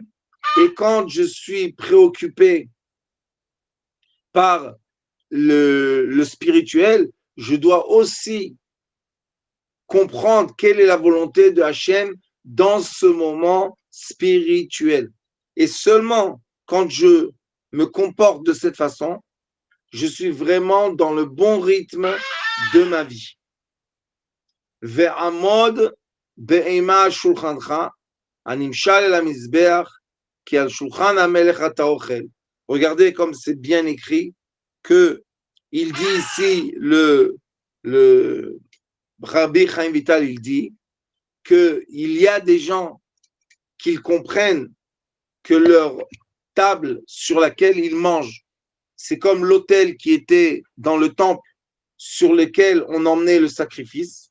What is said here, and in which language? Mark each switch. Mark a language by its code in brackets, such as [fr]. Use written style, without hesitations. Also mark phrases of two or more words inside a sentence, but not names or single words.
[fr] Et quand je suis préoccupé par le spirituel, je dois aussi comprendre quelle est la volonté de Hachem dans ce moment spirituel. Et seulement quand je me comporte de cette façon, je suis vraiment dans le bon rythme de ma vie. [he] ועמוד באמה שולחנך, נמשל אל המזבח, כי על שולחן המלך אתה אוכל. [fr] Regardez comme c'est bien écrit que il dit ici le Rabbi Chaim Vital, il dit qu'il y a des gens qui comprennent que leur table sur laquelle ils mangent, c'est comme l'autel qui était dans le temple sur lequel on emmenait le sacrifice.